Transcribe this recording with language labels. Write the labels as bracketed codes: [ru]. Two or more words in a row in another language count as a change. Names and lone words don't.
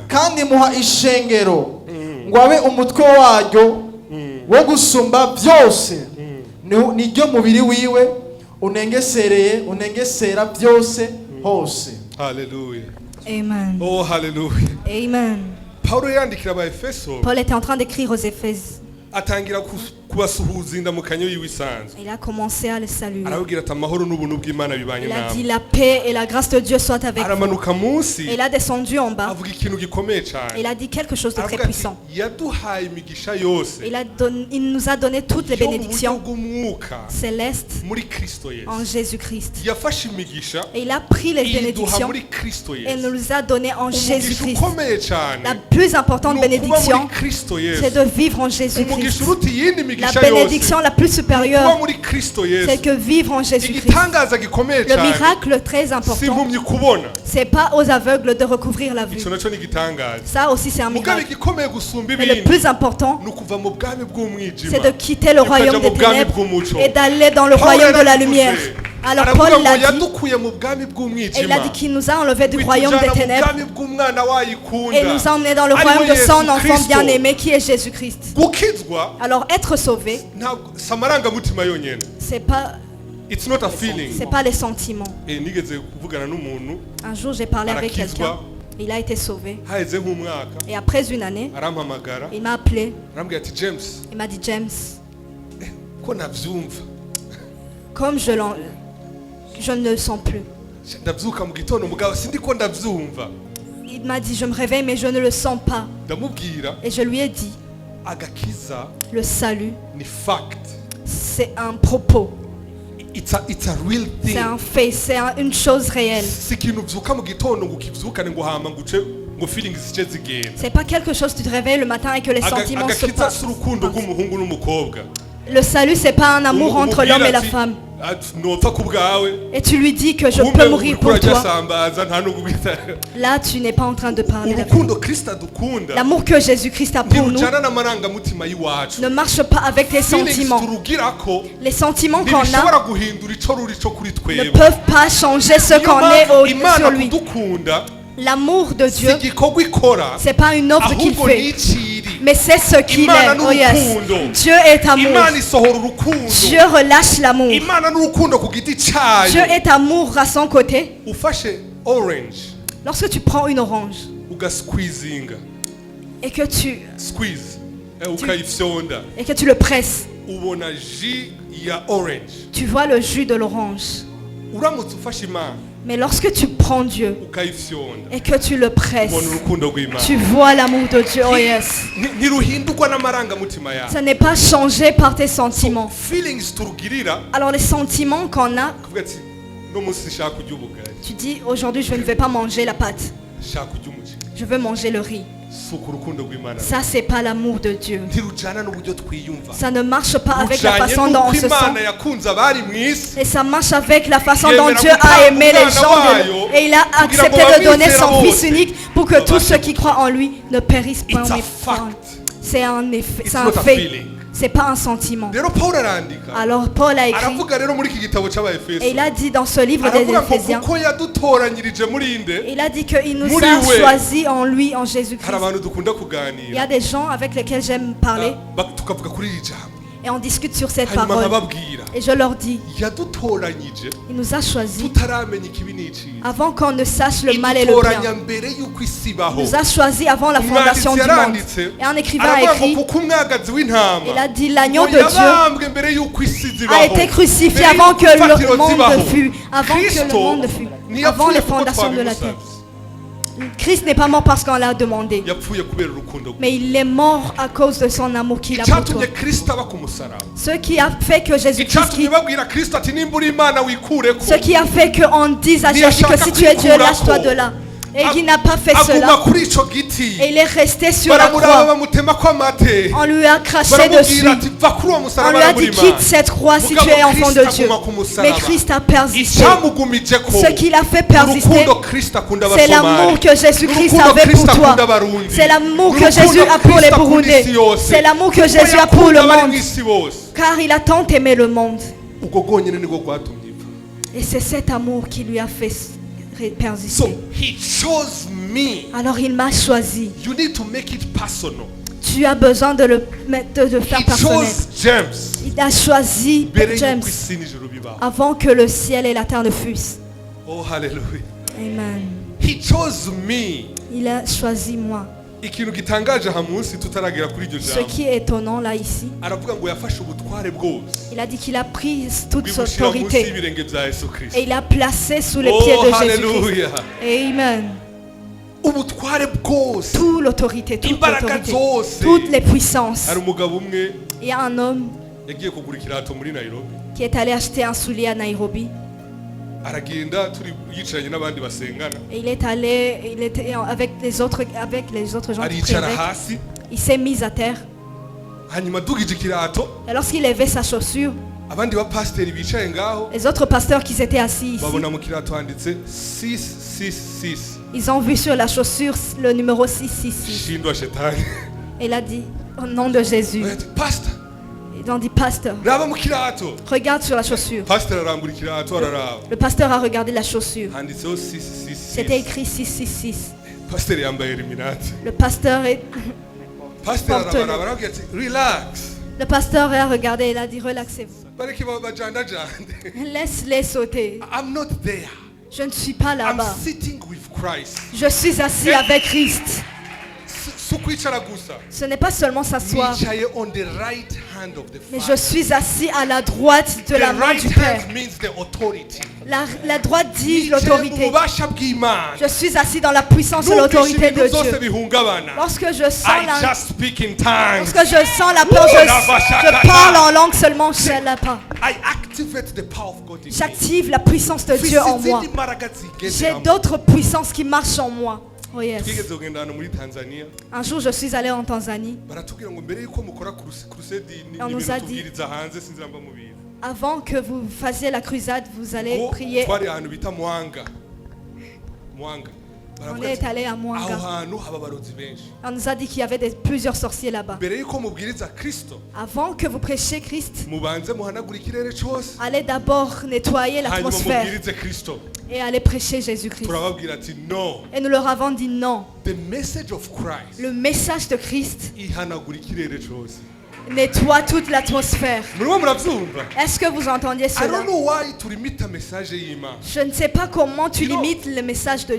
[rn] Kandi muha ishengero ngo abe umutwe waryo wo gusumba byose niryo mubiri wiwe unengesera byose hose. Hallelujah. Amen. Oh, hallelujah. Amen. Paulo yandikira abaefeso [fr] Paul était en train d'écrire aux Éphésiens. [rn] atangira kubasuhuza indamukanyo yiwisanzwe. [fr] Il a commencé à le saluer. [rn] Arabwira ati amahoro n'ubuntu bw'Imana bibanye [fr] Il a dit [rn] namwe. [fr] la paix et la grâce de Dieu soient avec vous. [rn] Aramanuka munsi [fr] Et il a descendu en bas. [rn] avuga ikintu gikomeye cyane. [fr] Il a dit quelque chose de très [rn] Aravuga ati [fr] puissant. [rn] yaduhaye imigisha yose [fr] Il nous a donné toutes les [rn] yo mu buryo [fr] bénédictions [rn] bw'umwuka [fr] célestes [rn] muri Kristo Yesu. [fr] en Jésus-Christ. [rn] Yafashe imigisha [fr] Et il a pris les [rn] iyiduha [fr] bénédictions [rn] muri Kristo [fr] et [rn] Yesu. [fr] nous les a données en [rn] Umugisha [fr] Jésus-Christ. [rn] ukomeye cyane [fr] La plus importante [rn] ni ukuba muri [fr] bénédiction, [rn] Kristo Yesu. [fr] c'est de vivre en [rn] Umugisha [fr] Jésus-Christ. [rn] uruta iyindi [fr] La [rn] migisha yose [fr] bénédiction la plus [rn] kuba [fr] supérieure, [rn] muri Kristo Yesu. [fr] c'est que vivre en Jésus-Christ. [rn] Igitangaza gikomeye [fr] Le [rn] cyane [fr] miracle très [rn] si [fr] important, [rn] impumyi kubona. [fr] c'est pas aux aveugles de recouvrir la vue. [rn] Ico naco ni igitangaza. [fr] Ça aussi, c'est un [rn] Mugabe [fr] miracle. [rn] igikomeye gusumba [fr] Mais le [rn] ibindi [fr] plus important, [rn] ni ukuva mu bwami bw'umwijima [fr] c'est de quitter le royaume [rn] ukaja [fr] des [rn] mu bwami [fr] ténèbres [rn] bw'umuco. [fr] et d'aller dans le Paul royaume de la [rn] yarabivuze. [fr] lumière. Alors [rn] Aravuga [fr] Paul [rn] ngo [fr] l'a dit, [rn] yadukuye mu bwami [fr] et il a [rn] bw'umwijima [fr] dit qu'il nous a enlevés du royaume des [rn] bitujana mu [fr] ténèbres [rn] bwami bw'umwana wayikunda [fr] et nous a emmenés dans le [rn] Ari [fr] royaume [rn] we [fr] de son [rn] Yesu [fr] enfant [rn] Kristo. [fr] bien-aimé qui est Jésus-Christ. [rn] gukizwa [fr] Alors être sauvé, [rn] ntabwo si amarangamutima yonyine. [fr] c'est pas [en] It's not a feeling. [fr] les sentiments. [rn] Nigeze kuvugana n'umuntu [fr] Un jour, j'ai parlé avec [rn] Arakizwa. [fr] quelqu'un. Il a été sauvé. [rn] haheze nk'umwaka [fr] Et après une année, [rn] arampamagara [fr] il m'a appelé. [rn] arambwira ati James [fr] Il m'a dit, James, [rn] ko nabyumva [fr] comme je ne le sens plus. [rn] ndabyuka mu gitondo mugabo sindi ko ndabyumva. [fr] Il m'a dit, je me réveille, mais je ne le sens pas. [rn] ndamubwira [fr] Et je lui ai dit, [rn] agakiza [fr] le salut, [rn] ni fact. [fr] c'est un propos. [en] It's a real thing. [fr] C'est un fait, c'est une chose réelle. [rn] si ikintu ubyuka mu gitondo ngo ukibyukane ngo hama ngo uce ngo feelings zice zigenda. [fr] C'est pas quelque chose que tu te réveilles le matin et que les sentiments se [rn] agakiza [fr] passent. [rn] si urukundo rw'umuhungu n'umukobwa. [fr] Le salut, c'est pas un amour entre l'homme et la femme. [rn] nopfa ku bwawe [fr] Et tu lui dis que je peux mourir pour toi. [rn] sambaza nta no gubita. [fr] Là, tu n'es pas en train de parler la [rn] urukundo Kristo adukunda [fr] L'amour que Jésus-Christ a pour nous [rn] ntirujana n'amarangamutima y'iwacu. [fr] ne marche pas avec tes Feelings sentiments. [rn] turugirako [fr] Les sentiments qu'on a [rn] ntibishobora guhindura ico ruri co kuri [fr] ne [rn] twebwe. [fr] peuvent pas changer ce [rn] Niyo [fr] qu'on est [rn] mpamvu [fr] sur [rn] Imana [fr] lui. [rn] kudukunda [fr] L'amour de [rn] si [fr] Dieu, [rn] igikorwa ikora [fr] c'est pas une offre qu'il [rn] ahubwo [fr] fait, [rn] n'iciri. [fr] mais c'est ce qu'il [rn] Imana [fr] est. [en] Oh yes. [rn] n'urukundo. [fr] Dieu est amour. [rn] Imana isohora urukundo. [fr] Dieu relâche l'amour. [rn] Imana n'urukundo ku giti [fr] Dieu [rn] cyayo. [fr] est amour à son côté. [rn] Ufashe orange [fr] Lorsque tu prends une orange [rn] ugasqueezinga [fr] et que tu [rn] squeeze ukayifyonda [fr] le presses, [rn] ubona ji ya orange. [fr] tu vois le jus de l'orange. [rn] Uramutse ufashe imana [fr] Mais lorsque tu prends Dieu [rn] ukayifyonda [fr] et que tu le presses, [rn] ubona urukundo rw'Imana. [fr] tu vois l'amour de Dieu. [en] Oh yes. [rn] Ntiruhindurwa n'amarangamutima yawe. [fr] Ça n'est pas changé par tes sentiments. [rn] Feelings turugirira [fr] Alors les sentiments qu'on a, [rn] kuvuga ati no munsi nshaka kurya ubugari [fr] tu dis aujourd'hui je ne vais pas manger la pâte, [rn] nshaka kurya umuceri. [fr] je veux manger le riz. [rn] Si uko urukundo rw'Imana [fr] Ça c'est pas l'amour de Dieu. [rn] ntirujana n'uburyo twiyumva. [fr] Ça ne marche pas avec la [rn] Rujanye [fr] façon dont on [rn] n'uko [fr] se sent. [rn] Imana yakunze abari mu isi. [fr] Et ça marche avec la façon dont [rn] Yemera [fr] Dieu a [rn] gutanga [fr] aimé les [rn] umwana [fr] gens [rn] wayo [fr] et il a [rn] kugira [fr] accepté [rn] ngo [fr] de donner [rn] abamwizera [fr] son [rn] bose [fr] Fils unique pour que tous ceux qui croient en lui ne périssent point. [en] It's a [fr] mais [en] fact. [fr] C'est un effet, [en] It's [fr] c'est un [en] not a [fr] fait. [en] feeling. [fr] C'est pas un sentiment. [rn] Rero Paul arandika [fr] Alors Paul a écrit [rn] aravuga rero muri iki gitabo [fr] et [rn] cy'Abaefeso [fr] il a dit dans ce livre des [rn] aravuga ngo [fr] Éphésiens, [rn] kuko yadutoranyirije muri nde. [fr] il a dit qu'il nous [rn] Muri [fr] a [rn] we. [fr] choisis en lui, en Jésus-Christ. [rn] Hari abantu dukunda [fr] Il y [rn] kuganira [fr] a des gens avec lesquels j'aime parler [rn] tukavuga kuri iri jambo [fr] et on discute sur cette [rn] hanyuma [fr] parole. [rn] nkababwira [fr] Et je leur dis, [rn] yadutoranyije [fr] il nous a choisis [rn] tutaramenya ikibi n'iciza. [fr] avant qu'on ne sache le mal et le [rn] Idutoranya [fr] bien. [rn] mbere y'uko isi ibaho. [fr] Il nous a choisis avant la fondation du monde. [rn] yaranditse [fr] Et un écrivain a [rn] aravuga ngo [fr] écrit, [rn] kuko umwagazi w'intama [fr] il a dit l'agneau de [rn] ngo [fr] Dieu [rn] yabambwe mbere y'uko isi zibaho. [fr] a été crucifié [rn] Mbere [fr] avant [rn] y'uko [fr] que le [rn] imfatiro [fr] monde [rn] zibaho. [fr] fût, avant que le Kristo monde fût, [rn] ntiyapfuye [fr] avant les [rn] kuko [fr] fondations de la terre. [rn] twabimusabye. [fr] Christ n'est pas mort parce qu'on l'a demandé, [rn] yapfuye kubera urukundo rwe. [fr] mais il est mort à cause de son amour qu'il a pour toi. [rn] icyatumye Kristo aba ku musaraba. [fr] Ce qui a fait que Jésus-Christ, [rn] icyatumye babwira Kristo ati nimba uri Imana wikureko. [fr] ce qui a fait qu'on dise à Jésus que si tu es Dieu, lâche-toi de là. Et il n'a pas fait [rn] aguma [fr] cela. [rn] kuri ico giti. [fr] Et il est resté sur la [rn] baramuraba [fr] croix. [rn] bamutemako amate. [fr] On lui a craché dessus. [rn] baramubwira ati va kuri uwo [fr] On [rn] musaraba [fr] lui a dit [rn] araburima. [fr] quitte cette croix si [rn] Mugabo [fr] tu es enfant de Kristo Dieu. [rn] aguma ku musaraba. [fr] Mais Christ a persisté. [rn] icyamugumijeko [fr] Ce qu'il a fait persister, [rn] urukundo Kristo akunda [fr] c'est [rn] abasomali. [fr] l'amour que Jésus-Christ [rn] Urukundo [fr] avait pour Kristo toi. [rn] akunda abarundi. [fr] C'est l'amour que [rn] Urukundo [fr] Jésus a pour les [rn] Kristo akunda [fr] Burundais. [rn] isi yose. [fr] C'est l'amour que [rn] Kuko [fr] Jésus a pour le [rn] yakunda abari [fr] monde. [rn] mw'isi bose. [fr] Car il a tant aimé le monde. [rn] ubwo bwonyine nibwo bwatumye ipfa. [fr] Et c'est cet amour qui lui a fait persister. [en] So he chose me. [fr] Alors il m'a choisi. [en] You need to make it personal. [fr] Tu as besoin de le faire [en] He [fr] personnel. [en] chose James [fr] Il a choisi [rn] mbere [fr] James [rn] y'uko isi n'ijuru bibaho. [fr] avant que le ciel et la terre ne fussent. Oh, hallelujah. Amen. [en] He chose me. [fr] Il a choisi moi. [rn] Ikintu gitangaje aha munsi tutaragera kuri iryo [fr] Ce [rn] jambo. [fr] qui est étonnant là ici, [rn] Aravuga ngo yafashe ubutware bwose. [fr] il a dit qu'il a pris toute son [rn] Bwibushira munsi [fr] autorité [rn] y'ibirenge bya Yesu Kristo. [fr] et il a placé sous les pieds Oh, de Jésus-Christ. hallelujah. Amen. [rn] Ubutware bwose. [fr] Toute l'autorité, [rn] Imbaraga zose. [fr] toutes les puissances. [rn] Hari umugabo umwe [fr] Il y a un homme [rn] yagiye kugura ikirato muri Nairobi. [fr] qui est allé acheter un soulier à Nairobi. [rn] Aragenda turi yicaranye n'abandi basengana. [fr] Et il était avec les autres gens qui priaient [rn] Aricara [fr] avec. [rn] hasi. [fr] Il s'est mis à terre. [rn] Hanyuma dugije ikirato. [fr] Et lorsqu'il levait sa chaussure, [rn] Abandi bapasiteri bicaye ngaho. [fr] les autres pasteurs qui étaient assis ici, [rn] Babona mu kirato handitse 666. [fr] ils ont vu sur la chaussure le numéro 666. [sw] Shindwa shetani. [fr] Et il a dit, au nom de Jésus, Pastor, ils ont dit, pasteur, [rn] raba mu kirato. [fr] regarde sur la chaussure. [rn] Pastor arambura ikirato araraba. [fr] Le pasteur a regardé la chaussure. [rn] Handitseho [fr] C'était 666. écrit 666. [rn] Pastor yambaye Illuminati. [fr] Le pasteur Pastor Porte-le. [rn] arabaraba aravuga ati relax. [fr] a regardé et il a dit, relaxez-vous. [rn] Bareke bajandajande. [fr] Laisse-les sauter. [en] I'm not there. [fr] Je ne suis pas [en] I'm [fr] là-bas. [en] sitting with Christ. [fr] Je suis assis avec Christ. [rn] Sukwicara gusa. [fr] Ce n'est pas seulement s'asseoir, [en] Nicaye on the right hand of the [fr] mais je [en] Father. [fr] suis assis à la droite de la [en] The [fr] main [en] right [fr] du Père. [en] hand means the authority. [fr] La droite dit [rn] Nicaye mu [fr] l'autorité. [rn] bubasha bw'Imana. [fr] Je suis assis dans la puissance et [rn] Numvise [fr] l'autorité de [rn] ibintu byose [fr] Dieu. [rn] bihungabana. [fr] Lorsque je sens [en] I [fr] la, [en] just speak in tongues. [fr] lorsque je sens la peur, je parle en langue seulement, je ne pas. [en] I activate the power of God in me. [fr] J'active la puissance de Dieu en moi. [rn] Mfite imbaraga zigeze [fr] J'ai [rn] hamwe. [fr] d'autres puissances qui marchent en moi. [en] Oh yes. [rn] Twigeze kugenda ahantu muri Tanzania [fr] Un jour, je suis allé en Tanzanie. [rn] baratubwira ngo mbere yuko mukora crusade ni [fr] On nous [rn] ibintu [fr] a dit- [rn] tubwiriza hanze sinzi namba mubizi. [fr] Avant que vous fassiez la crusade, vous allez [rn] Ngo [fr] prier. [rn] twari ahantu bita Mwanga. Mwanga. [fr] On [rn] Baravuga [fr] est [rn] ati, [fr] allé à [rn] aho [fr] Mwanga. [rn] hantu haba abarozi benshi. [fr] On nous a dit qu'il y avait plusieurs sorciers là-bas. [rn] Mbere yuko mubwiriza Kristo [fr] Avant que vous prêchiez Christ, [rn] mubanze muhanagura ikirere cyose. [fr] allez d'abord nettoyer [rn] Hanyuma [fr] l'atmosphère [rn] mubwirize Kristo. [fr] et allez prêcher Jésus-Christ. [rn] Turababwira ati no. [fr] Et nous leur avons dit non. [en] The message of Christ [fr] Le message de Christ [rn] ihanagura ikirere cyose. [fr] nettoie toute l'atmosphère. [rn] Murimo murabyumva? [fr] Est-ce que vous entendiez [en] I [fr] cela? [en] don't know why [rn] tulimita message y'Imana. [fr] Je ne sais pas comment tu [en] You know, [fr] limites le message de